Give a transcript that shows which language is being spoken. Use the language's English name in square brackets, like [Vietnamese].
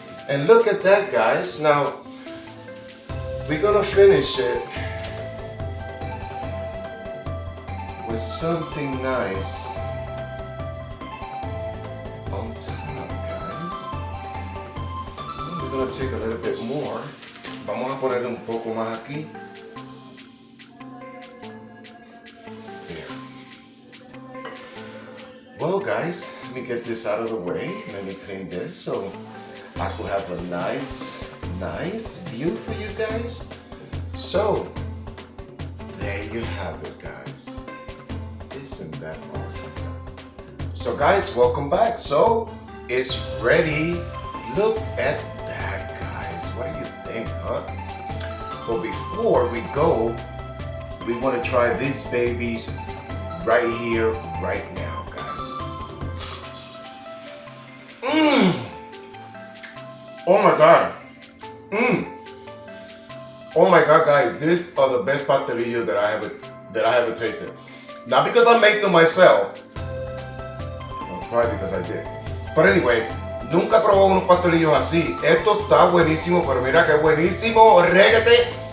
[English] And look at that, guys. Now, we're gonna finish it with something nice on top, guys. We're gonna take a little bit more. [Spanish] Vamos a ponerle un poco más aquí. [English] There. Well, guys, let me get this out of the way. Let me clean this so I could have a nice view for you guys. So, there you have it, guys. Isn't that awesome? So, guys, welcome back. So, it's ready. Look at that, guys. What do you think, huh? But before we go, we want to try these babies right here, right now, guys. Oh my God. Oh my God, guys, these are the best pastelillos that I ever tasted. Not because I make them myself, well, probably because I did. But anyway, [Spanish] nunca he probado unos pastelillos así. Esto está buenísimo, pero mira qué buenísimo. Régate.